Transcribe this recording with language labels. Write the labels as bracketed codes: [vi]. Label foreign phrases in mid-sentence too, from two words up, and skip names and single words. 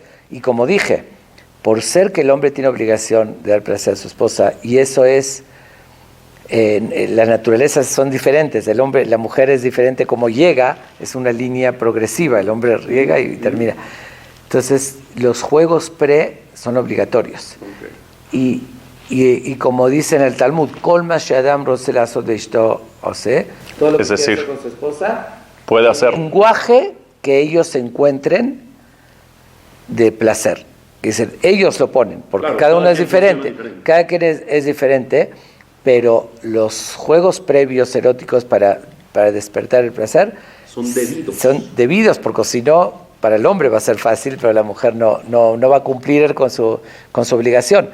[es] Y como dije, por ser que el hombre tiene obligación de dar placer a su esposa, y eso es las naturalezas son diferentes, la mujer es diferente, como llega, es una línea progresiva, el hombre llega y termina. Entonces, los juegos son obligatorios. Y como dice en el Talmud, [he] כל מה שאדם רוצה לעשות לאשתו עושה, [es] todo lo que quiere hacer con su esposa, puede hacer. El lenguaje que ellos encuentren de placer. Es decir, ellos lo ponen, porque cada uno es diferente. Cada quien es diferente. Pero los juegos previos eróticos para despertar el placer son debidos, porque si no, para el hombre va a ser fácil, pero la mujer no va a cumplir con su obligación.